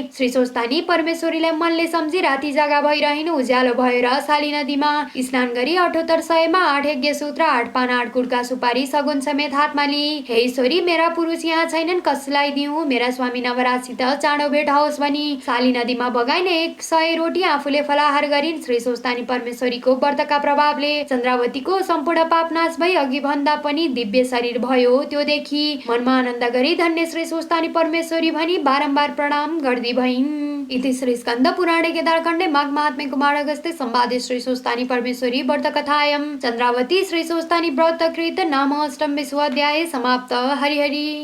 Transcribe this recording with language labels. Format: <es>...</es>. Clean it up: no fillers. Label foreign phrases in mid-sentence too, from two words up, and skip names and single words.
<ne>श्री स्वस्थानी परमेश्वरीलाई मनले सम्झी राति जागा भइरहनु उज्यालो भएर शाली नदीमा स्नान गरी 78 सयमा 8 यज्ञ सूत्र 8 पान 8 गुडका सुपारी सगुन समेत हातमा लिई, हे ईश्वरी, मेरा पुरुष यहाँ छैनन्, कसलाई दिउँ, मेरा स्वामी नवराजसित चाँडो भेट होस् भनी शाली नदीमा बगाइन 100 रोटी आफूले फलाहार गरिन्। श्री स्वस्थानी परमेश्वरीको व्रतका प्रभावले चन्द्रावतीको सम्पूर्ण पाप नाश भई अघि भन्दा पनि दिव्य शरीर भयो। त्यो देखि मनमा आनन्द गरी धन्य श्री स्वस्थानी परमेश्वरी भनी बारम्बार प्रणाम गर्दै भइन्।</ne> <sa>इति श्री स्कन्द पुराणे केदारखण्डे माघ महात्म्ये कुमारगस्ते संवादे श्री स्वस्थानी परमेश्वरी व्रत कथायं चन्द्रावती श्री स्वस्थानी व्रतकृत नाम अष्टम विश्वाध्याय समाप्त। हरि हरि।</sa>